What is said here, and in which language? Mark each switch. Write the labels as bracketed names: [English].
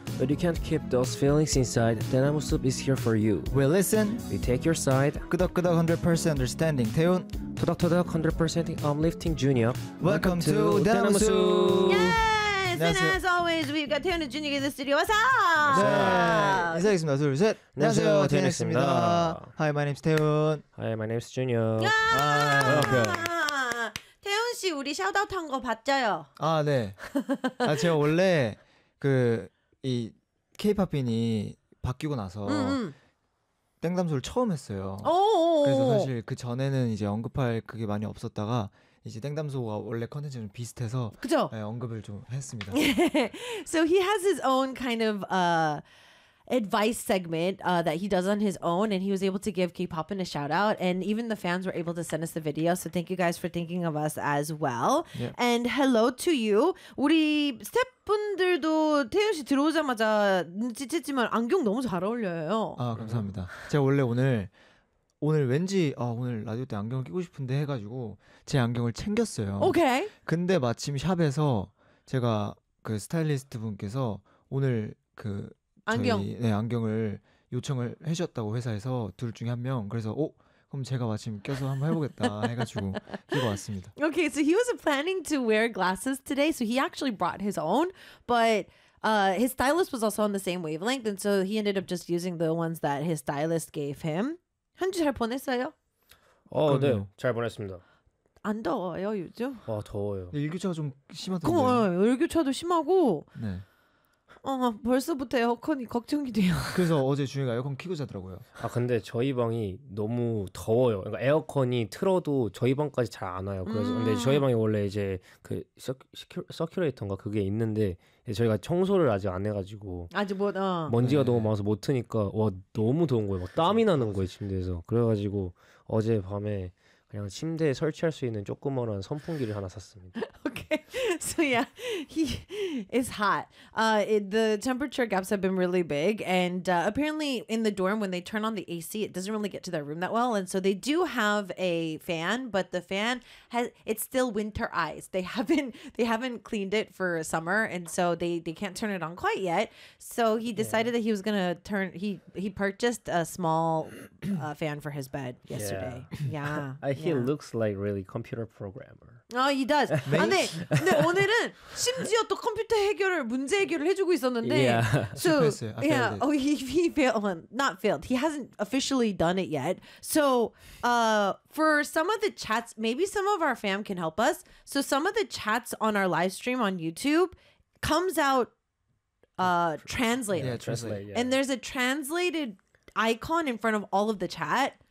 [English] but you can't keep those feelings inside, Tenamusup is here for you. We listen, we take your side. [Korean] 끄덕끄덕 [English] 100% understanding, Taeyun. [Korean] 토닥토닥 [English] 100% uplifting, Junior. Welcome to Tenamusup. Yes, and as always, we've got Taeyun and Junior in the studio. What's up? [Korean] 네, 인사하겠습니다. 둘, 셋. 안녕하세요, 태연입니다. [English] Hi, my name's Taeyun. Hi, my name's Junior. Yeah. Okay. [Korean] 태훈 씨 우리 샤웃아웃 한 거 봤죠요? 아, 네. 아, 제가 원래 그 이 K-POP인이 바뀌고 나서 땡담소를 처음 했어요. 그래서 사실 그 전에는 이제 언급할 그게 많이 없었다가 이제 땡담소가 원래 컨텐츠 좀 비슷해서 그죠? 네, 언급을 좀 했습니다. [English] So he has his own kind of advice segment that he does on his own, and he was able to give K-Poppin a shout out, and even the fans were able to send us the video, so thank you guys for thinking of us as well. Yeah. And hello to you. [Korean] 우리 스태프분들도 태연 씨 들어오자마자 눈치챘지만 안경 너무 잘 어울려요. 아, 감사합니다. 제가 원래 오늘 왠지 오늘 라디오 때 안경을 끼고 싶은데 해가지고 제 안경을 챙겼어요. 오케이. 근데 마침 샵에서 제가 그 스타일리스트 분께서 오늘 그 안경. 저희, 네, 안경을 요청을 해주셨다고 회사에서 둘 중에 한 명. 그래서 그럼 제가 마침 껴서 한번 해보겠다 해가지고 끼고 왔습니다. [English] Okay, so he was planning to wear glasses today, so he actually brought his own, but his stylist was also on the same wavelength, and so he ended up just using the ones that his stylist gave him. [Korean] 한 주 잘 보냈어요? 네, 잘 보냈습니다. 안 더워요 요즘? 더워요. 일교차가 좀 심하던데. 일교차도 심하고. 네. 벌써부터 에어컨이 걱정이 돼요. 그래서 어제 준이가 에어컨 켜고 자더라고요. 아, 근데 저희 방이 너무 더워요. 그러니까 에어컨이 틀어도 저희 방까지 잘 안 와요. 그래서 근데 저희 방에 원래 이제 그 서큘레이터인가 그게 있는데 저희가 청소를 아직 안 해가지고 아직 못 먼지가 너무 많아서 못 트니까 와 너무 더운 거예요. 막 땀이 나는 거예요 침대에서. 그래가지고 어제 밤에 그냥 침대에 설치할 수 있는 조그마한 선풍기를 하나 샀습니다. [English] So yeah, it's hot. The temperature gaps have been really big, and apparently in the dorm when they turn on the AC, it doesn't really get to their room that well, and so they do have a fan, but the fan has it's still winterized. They haven't cleaned it for summer, and so they can't turn it on quite yet. So he decided that he was gonna turn. He purchased a small fan for his bed yesterday. Yeah, yeah. He looks like really computer programmer. Oh, he does. Maybe. [Korean] 근데 오늘은 심지어 또 컴퓨터 해결을 문제 해결을 해주고 있었는데 실패했어요. [English] Yeah. So, yeah. Oh, he failed. Not failed. He hasn't officially done it yet. So for some of the chats, maybe some of our fam can help us. So some of the chats on our live stream on YouTube comes out translated. Yeah, translated. And there's a translated icon in front of all of the chat.